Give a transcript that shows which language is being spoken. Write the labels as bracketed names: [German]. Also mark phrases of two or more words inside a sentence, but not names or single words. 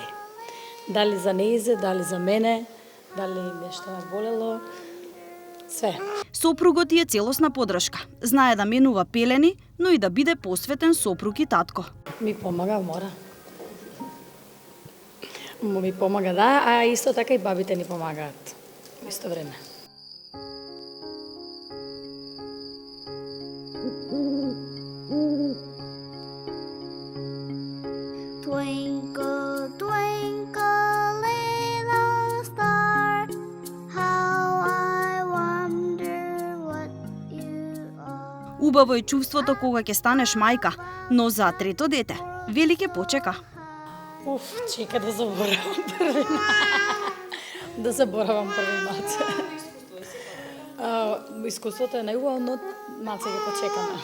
[Macedonian] Дали за неизе, дали за мене, дали нешто ме болело, све. Сопругот е целосна подршка. Знае да менува пелени, но и да биде посветен сопруг и татко. Ми помага, мора. Ми помага, да, а исто така и бабите ни помагаат во исто време. [English] Twinkle, twinkle, little star, how I wonder what you are. [Macedonian] Убаво е чувството кога ќе станеш мајка, но за трето дете, вели ќе почека. Чека да заборавам први да заборавам први маце. Искуството е најубаво, но маце ќе почекаме.